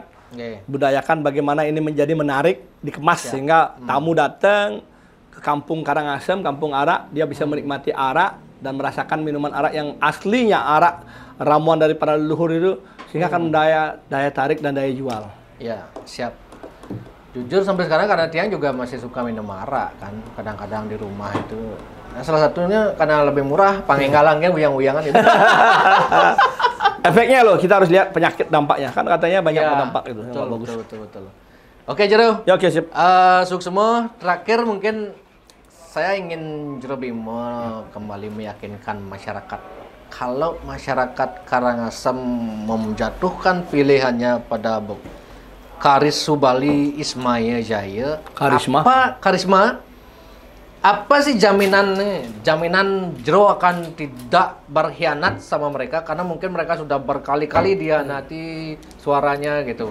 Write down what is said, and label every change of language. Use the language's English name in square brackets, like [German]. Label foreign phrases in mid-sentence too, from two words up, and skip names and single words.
[Indonesian] Budayakan bagaimana ini menjadi menarik, dikemas sehingga tamu datang ke kampung Karangasem, kampung arak, dia bisa menikmati arak dan merasakan minuman arak yang aslinya arak ramuan dari para leluhur itu, sehingga akan daya tarik dan daya jual. Ya, siap. Jujur sampai sekarang karena Tiang juga masih suka minum arak kan, kadang-kadang di rumah itu. Nah, salah satunya karena lebih murah, pangenggalangnya uyang-uyangan itu. Efeknya loh, kita harus lihat penyakit dampaknya. Kan katanya banyak Ya, dampak itu. betul, Nggak bagus. betul. Oke, Jero. Ya, oke, sip. Sukses. Terakhir mungkin saya ingin Jero Bimo kembali meyakinkan masyarakat. Kalau masyarakat Karangasem menjatuhkan pilihannya pada Karis Subali Ismail Jaya, Karisma, apa sih jaminan Jero akan tidak berkhianat sama mereka, karena mungkin mereka sudah berkali-kali dihianati suaranya gitu.